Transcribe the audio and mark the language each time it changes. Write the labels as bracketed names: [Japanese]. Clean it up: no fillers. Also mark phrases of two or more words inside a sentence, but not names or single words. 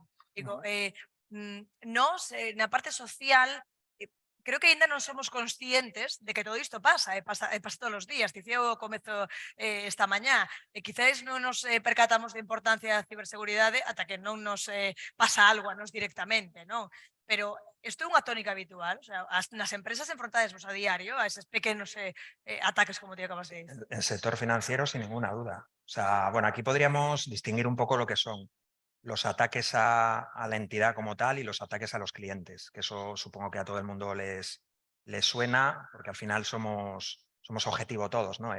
[Galician] Digo, nós, na parte social, creo que aínda non somos conscientes de que todo isto pasa, pasa todos os días. Dicía o comezo esta mañá, e quizáis non nos percatamos da importancia da ciberseguridade ata que non nos pasa algo a nos directamente, non? Pero isto é unha tónica habitual, [Spanish] o sea, [Galician] nas empresas enfrontadesvos a diario a eses pequenos ataques [Spanish] como te acabas de decir. En el sector financiero, sin ninguna duda. O sea, bueno, aquí podríamos distinguir un poco lo que son los ataques a la entidad como tal y los ataques a los clientes, que eso supongo que a todo el mundo les suena, porque al final somos objetivo todos, ¿no?